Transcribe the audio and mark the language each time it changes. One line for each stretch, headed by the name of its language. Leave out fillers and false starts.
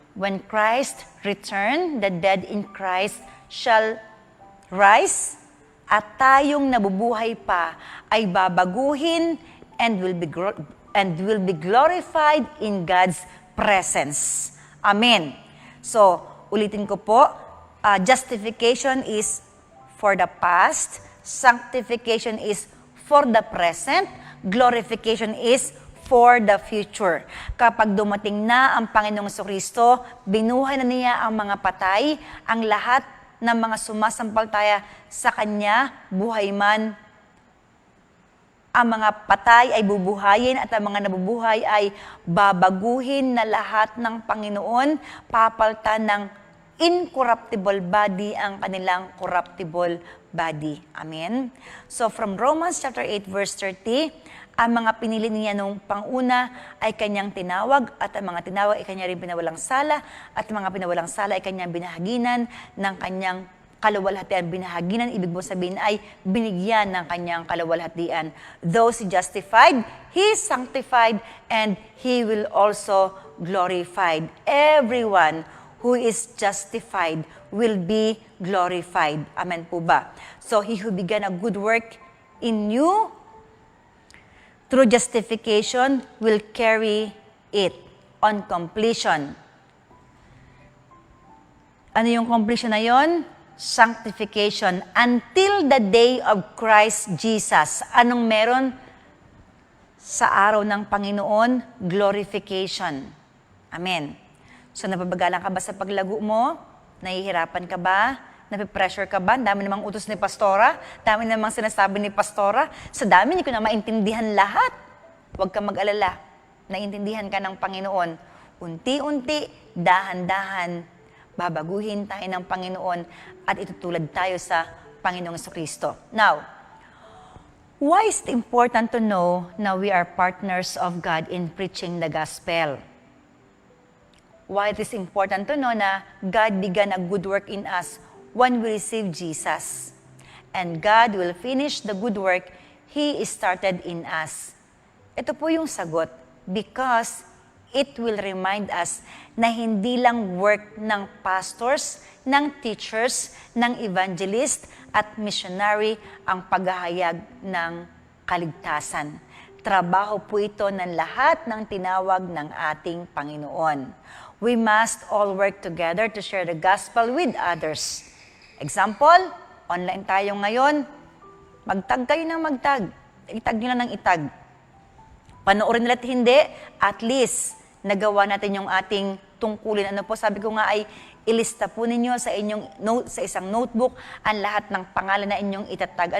English: When Christ return, the dead in Christ shall rise,
Filipino: at tayong nabubuhay pa ay babaguhin
English: and will be glorified in God's presence. Amen. So,
Filipino: ulitin ko po,
English: justification is for the past, sanctification is for the present, glorification is for the future.
Filipino: Kapag dumating na ang Panginoong Jesucristo, binuhay na niya ang mga patay, ang lahat ng mga sumasampalataya sa Kanya, buhay man. Ang mga patay ay bubuhayin at ang mga nabubuhay ay babaguhin na lahat ng Panginoon, papalitan ng incorruptible body ang kanilang corruptible body. Amen?
English: So from Romans chapter 8 verse 30,
Filipino: ang mga pinili niya nung panguna ay kanyang tinawag at ang mga tinawag ay kanya rin pinawalang sala at ang mga pinawalang sala ay kanyang binahaginan ng kanyang kaluwalhatian. Binahaginan, ibig mo sabihin ay binigyan ng kanyang kaluwalhatian.
English: Those He justified, He sanctified, and He will also glorified. Everyone who is justified will be glorified. Amen po ba? So, He who began a good work in you, through justification, will carry it on completion.
Filipino: Ano yung completion na yon?
English: Sanctification. Until the day of Christ Jesus.
Filipino: Anong meron sa araw ng Panginoon? Glorification. Amen. So, napabagalan ka ba sa paglago mo? Nahihirapan ka ba? Napipressure ka ba? Dami namang utos ni Pastora. Dami namang sinasabi ni Pastora. Sa dami, hindi ko na maintindihan lahat. Huwag kang mag-alala. Naintindihan ka ng Panginoon. Unti-unti, dahan-dahan, babaguhin tayo ng Panginoon at itutulad tayo sa Panginoong Kristo.
English: Now, why is it important to know na we are partners of God in preaching the gospel? Why it is important to know na God began a good work in us when we receive Jesus. And God will finish the good work He started in us.
Filipino: Ito po yung sagot,
English: because it will remind us
Filipino: na hindi lang work ng pastors, ng teachers, ng evangelist at missionary ang paghahayag ng kaligtasan. Trabaho po ito ng lahat ng tinawag ng ating Panginoon.
English: We must all work together to share the gospel with others.
Filipino: Example, online tayo ngayon, magtag kayo ng magtag. Itag nyo na ng itag. Panoorin nila at hindi, at least, nagawa natin yung ating tungkulin. Ano po, sabi ko nga ay, ilista po ninyo sa inyong sa isang notebook ang lahat ng pangalan na inyong itatag.